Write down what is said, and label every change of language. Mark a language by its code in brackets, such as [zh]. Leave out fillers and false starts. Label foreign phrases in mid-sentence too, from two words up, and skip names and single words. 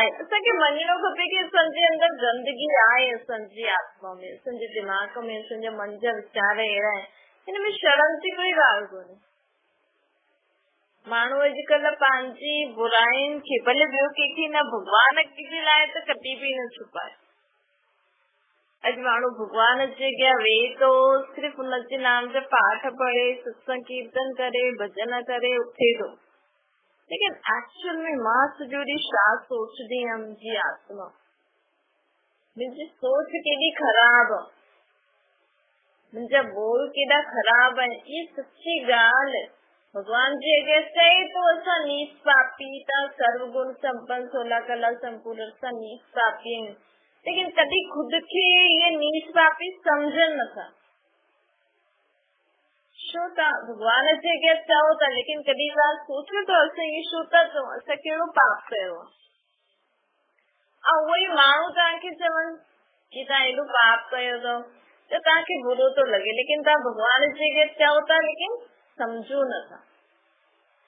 [sd] असांखे मञणो खपे कि असांजे अंदरि गंदगी आहे, असांजी आत्मा में, असांजे दिमाग़ में, असांजे मन जा वीचार अहिड़ा आहिनि, हिन में शर्म जी कोई ॻाल्हि कोन्हे। माण्हू अॼुकल्ह पंहिंजी बुराइनि खे, भले ॿियो कंहिंखे न, भॻवान जे लाइ त कॾहिं बि न छुपाए। अॼु माण्हू भॻवान जे अॻियां वेहे थो, सिर्फ़ु हुनजे नाम जा पाठ पढ़े, सत्संग कीर्तन करे, भॼन करे उथे थो, लेकिन एक्चुअल में मां सॼो ॾींहुं छा सोचदी आहियां, मुंहिंजी आत्मा, मुंहिंजी सोच केॾी ख़राब आहे, मुंहिंजा बोल केॾा ख़राब आहिनि, इहा सच्ची ॻाल्हि। भॻवान जे अॻियां चए थो असां नीच पापी, तव्हां सर्वगुण संपन्न 16 कला संपूर्ण, असां नीच पापी आहियूं, लेकिन कॾहिं ख़ुदि खे इहे नीच पापी सम्झनि नथा। छो तव्हां भॻवान जे अॻियां चओ था, लेकिन कॾहिं ॻाल्हि सोचियो त असां इहे छो था चऊं, असां कहिड़ो पाप कयो आहे। ऐं उहे ई माण्हू तव्हांखे चवनि कि तव्हां एॾो पाप कयो अथव त तव्हांखे बुरो थो लॻे, लेकिन तव्हां भॻवान जे अॻियां चओ था, लेकिन सम्झो नथा।